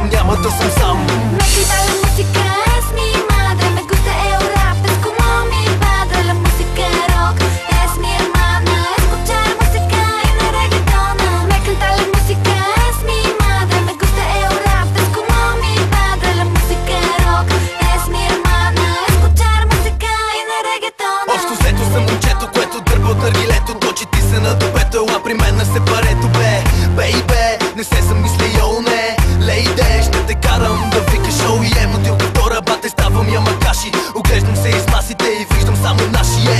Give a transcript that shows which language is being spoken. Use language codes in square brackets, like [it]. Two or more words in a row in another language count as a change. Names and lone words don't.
[bg] няма да съм сам. [es] Me gusta la música, es mi madre. Me gusta el rap, es como mi padre. La música rock es mi hermana. Escuchar música y no reggaetón. Me encanta la música, es mi madre. Me gusta el rap, es como mi padre. La música rock es mi hermana. Escuchar música y no reggaetón. [bg] Общо взето съм момчето, което дърпа от наргилето. Точи ти се на добето, ела при мен на сепарето. Бейбе, не се замисля, йоу, не. Лейде, ще те карам да викаш шоу. И бутилка втора, бате, ставам ямакаши. Оглеждам се из масите и виждам само наши, ей.